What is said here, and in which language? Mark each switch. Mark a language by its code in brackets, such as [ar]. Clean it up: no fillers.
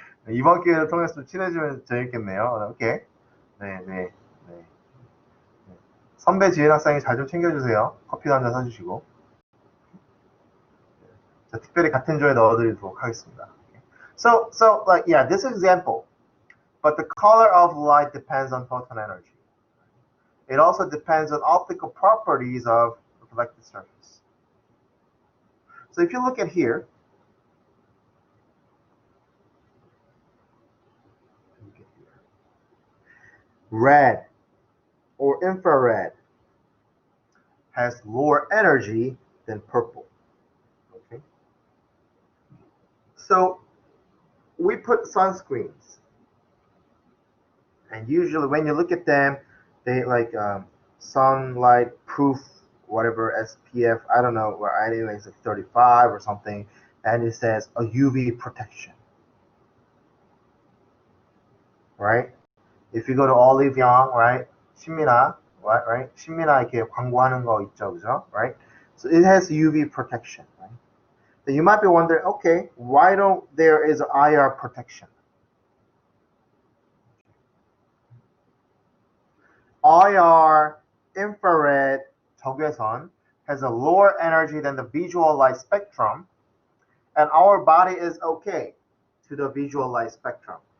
[ko] 이번 기회를 통해서 좀 친해지면 재밌겠네요. 오케이. 네. 선배 지은 학생이 잘 좀 챙겨주세요. 커피도 한잔 사주시고. 자, 특별히 같은 조에 넣어드리도록 하겠습니다. [en] So like, yeah, this example, but the color of light depends on photon energy. It also depends on optical properties of the reflected surface. So if you look at here, red or infrared has lower energy than purple. Okay. So we put sunscreens, and usually when you look at them, they like sunlight proof, whatever SPF, I don't know, where anyway it's like 35 or something, and it says a UV protection, right? If you go to Olive Young, right? 신미나, right? [ko] 신미나 이렇게 광고하는 거 있죠, 그죠? [en] Right? So it has UV protection, right? So you might be wondering, okay, why don't there is IR protection? IR, infrared, 적외선, has a lower energy than the visual light spectrum, and our body is okay to the visual light spectrum.